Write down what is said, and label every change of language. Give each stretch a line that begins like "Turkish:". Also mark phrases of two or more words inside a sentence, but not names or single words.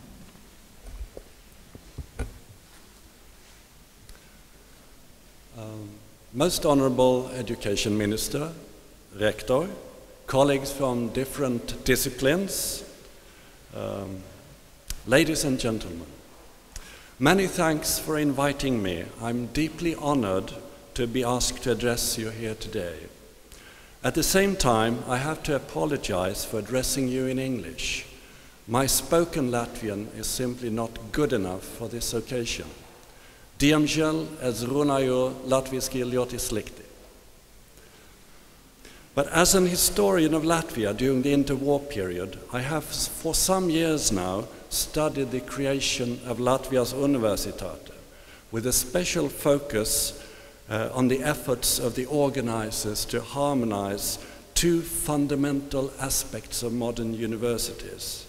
English: Most Honourable Education Minister, Rector, colleagues from different disciplines, ladies and gentlemen, many thanks for inviting me. I'm deeply honored to be asked to address you here today. At the same time, I have to apologize for addressing you in English. My spoken Latvian is simply not good enough for this occasion.
Latvian: Diemžēl es runāju latviski ļoti slikti.
English: But as an historian of Latvia during the interwar period, I have for some years now studied the creation of Latvia's Universitāte, with a special focus on the efforts of the organizers to harmonize two fundamental aspects of modern universities.